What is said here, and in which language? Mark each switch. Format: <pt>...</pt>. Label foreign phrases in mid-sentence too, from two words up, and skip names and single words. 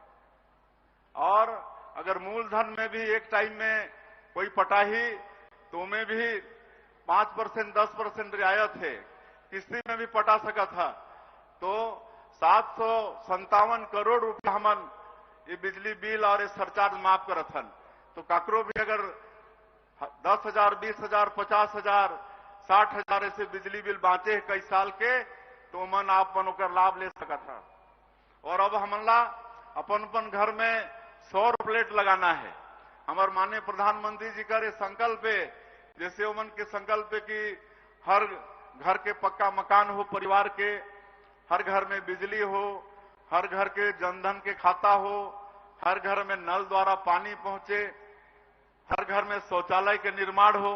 <hne>और अगर मूलधन में भी एक टाइम में कोई पटाही तो में भी 5% 10% रियायत है, किस्ती में भी पटा सका था। तो 757 करोड़ रुपया हमन ये बिजली बिल और ये सरचार्ज माफ करत हन। तो काकरो भी अगर 10,000, 20,000, 50,000, 60,000 ऐसे बिजली बिल बांचे कई साल के, तो मन आप मन ओकर लाभ ले सकत है। और अब हमला अपन अपन घर में सौर प्लेट लगाना है। हमारे माननीय प्रधानमंत्री जी का संकल्प है, जैसे उमन के संकल्प है कि हर घर के पक्का मकान हो, परिवार के हर घर में बिजली हो, हर घर के जनधन के खाता हो, हर घर में नल द्वारा पानी पहुंचे, हर घर में शौचालय के निर्माण हो।</hne>